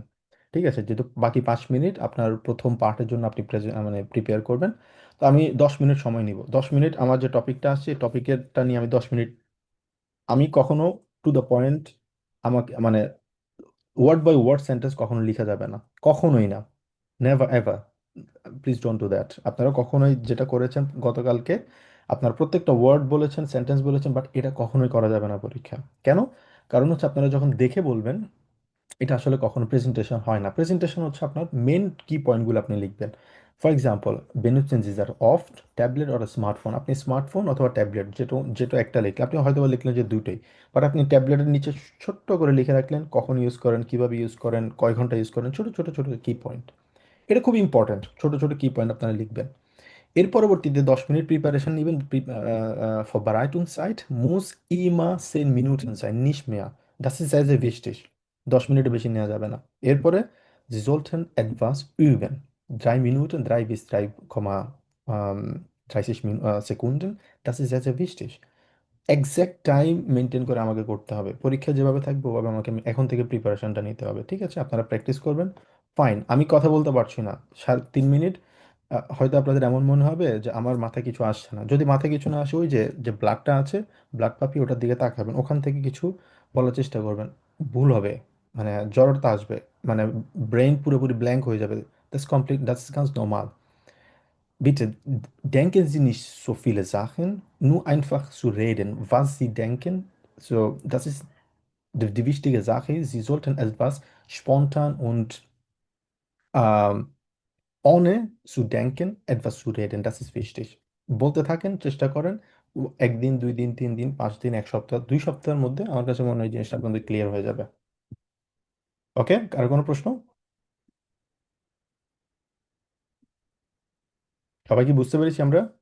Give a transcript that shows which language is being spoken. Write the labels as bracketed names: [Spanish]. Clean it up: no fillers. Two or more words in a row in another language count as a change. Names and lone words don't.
[Bangla] ঠিক আছে, যেহেতু বাকি 5 মিনিট আপনার প্রথম পার্টের জন্য আপনি মানে প্রিপেয়ার করবেন। তো আমি 10 মিনিট সময় নিব, 10 মিনিট আমার যে টপিকটা আছে টপিকেরটা নিয়ে আমি 10 মিনিট, আমি কখনো [English] to the point, [Bangla] আমাকে মানে [English] word by word sentence [Bangla] কখনো লিখা যাবে না, কখনোই না, [English] never ever. please don't do that. [Bangla] আপনারা কখনোই যেটা করেছেন গতকালকে, আপনার প্রত্যেকটা ওয়ার্ড বলেছেন, সেন্টেন্স বলেছেন, বাট এটা কখনোই করা যাবে না পরীক্ষা। কেন? কারণ হচ্ছে আপনারা যখন দেখে বলবেন, এটা আসলে কখনো প্রেজেন্টেশন হয় না। প্রেজেন্টেশন হচ্ছে আপনার মেন কি পয়েন্টগুলো আপনি লিখবেন। [English] for example, [German] Benutzen Sie oft Tablet oder Smartphone, [Bangla] আপনি স্মার্টফোন অথবা ট্যাবলেট যেটা যেটা একটা লিখলেন, আপনি হয়তো বা লিখলেন যে দুটোই, বাট আপনি ট্যাবলেটের নিচে ছোট্ট করে লিখে রাখলেন কখন ইউজ করেন, কিভাবে ইউজ করেন, কয় ঘন্টা ইউজ করেন, ছোট ছোট ছোট [English] key point. [Bangla] এটা খুব ইম্পর্ট্যান্ট, ছোট ছোট [English] key point [Bangla] আপনারা লিখবেন। এর পরবর্তীতে 10 মিনিট প্রিপারেশন নেবেন। [German] Vorbereitungszeit muss immer 10 Minuten sein, nicht mehr. Das ist sehr, sehr wichtig। [Bangla] 10 মিনিটের বেশি নেওয়া যাবে না। এরপরে [German] Sie sollten etwas üben। 3 Minuten, 3 bis 3,5 30 Sekunden. Das ist sehr, sehr wichtig। [English] exact time [Bangla] মেনটেন করে আমাকে করতে হবে। পরীক্ষা যেভাবে থাকবে ওভাবে আমাকে এখন থেকে প্রিপারেশনটা নিতে হবে। ঠিক আছে, আপনারা প্র্যাকটিস করবেন। ফাইন, আমি কথা বলতে পারছি না 3 মিনিট। হয়তো আপনাদের এমন মনে হবে যে আমার মাথায় কিছু আসছে না। যদি মাথায় কিছু না আসে, ওই যে যে ব্লাডটা আছে, [German] Blatt Papier, [Bangla] ওটার দিকে তাকাবেন, ওখান থেকে কিছু বলার চেষ্টা করবেন। ভুল হবে, মানে জড়তা আসবে, মানে ব্রেন পুরোপুরি ব্ল্যাঙ্ক হয়ে যাবে। [German] Das ist ganz normal. Bitte denken Sie nicht so viele Sachen, nur einfach zu reden, was Sie denken. So, das ist die wichtige Sache. Sie sollten etwas spontan und ähm, ohne zu denken, etwas zu reden. Das ist wichtig। [Bangla] বলতে থাকেন, চেষ্টা করেন। একদিন, 2 দিন, 3 দিন, 5 দিন, 1 সপ্তাহ, 2 সপ্তাহের মধ্যে আমার কাছে মনে হয় জিনিসটা আপনাদের ক্লিয়ার হয়ে যাবে। ওকে, আর কোনো প্রশ্ন? সবাই কি বুঝতে পেরেছি আমরা?